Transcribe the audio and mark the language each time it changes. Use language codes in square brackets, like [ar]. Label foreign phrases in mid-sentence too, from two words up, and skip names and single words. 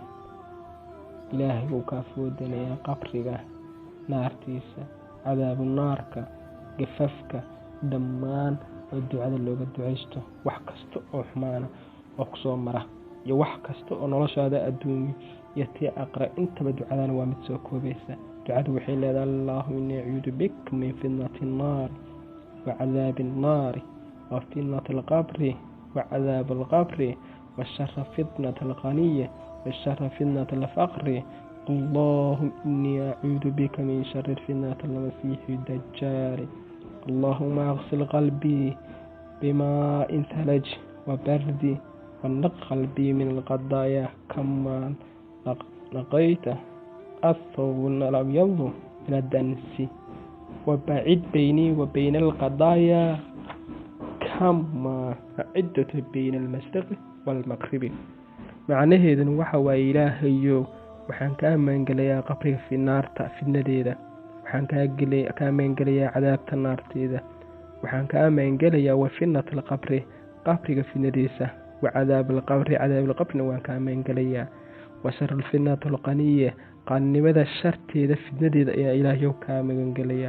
[so] ilaahay wuu kaa foodanayaa qabriga, naartiisa, cadaabu naarka, gafafka, dhammaan oo ducada looga ducaysto. wax kasta oo xumaana oo kusoo mara iyo wax kasta oo noloshaada adduunyo iyo tii aqra intaba ducadana waa mid soo koobaysa. ducadu waxay leedahay [ar] اللهم إني أعوذ بك من فتنة النار وعذاب النار وفتنة القبر وعذاب القبر وشر فتنة الغنى وشر فتنة الفقر. اللهم إني أعوذ بك من شر الفتنة المسيح الدجال. اللهم اغسل قلبي بماء ثلج وبرد ونق قلبي من القضايا كما نقيت الثوب الأبيض من الدنس وبعد بيني وبين القضايا كما عدت بين المشرق والمغرب. [so] macnaheeduna waxa waa ilaahayow waxaan kaa maangelayaa qabriga naarta fidnadeeda, waxaan kaa maangelayaa cadaabta naarteeda, waxaan kaa maangelayaa [ar] وفتنة القبر [so] qabriga fidnadiisa, [ar] وعذاب القبر [so] cadaab alqabrina waan kaa maangelayaa, [ar] وشر الفتنة الغنى [so] qaannimada sharteeda fidnadeeda ayaa ilaahayow kaa magangelayaa.